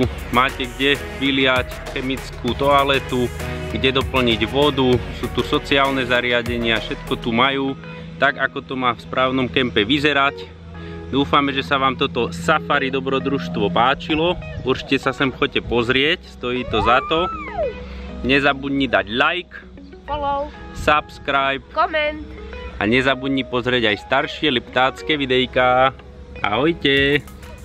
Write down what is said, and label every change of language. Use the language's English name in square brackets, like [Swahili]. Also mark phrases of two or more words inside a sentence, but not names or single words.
[Slovak] Máte kde vyliať chemickú toaletu, kde doplniť vodu, sú tu sociálne zariadenia, všetko tu majú, tak ako to má v správnom kempe vyzerať. Dúfame, že sa vám toto safari dobrodružstvo páčilo. Určite sa sem choďte pozrieť, stojí to za to. Nezabudni dať like, Follow, subscribe, koment. a nezabudni pozrieť aj staršie liptácké videjká. Ahojte!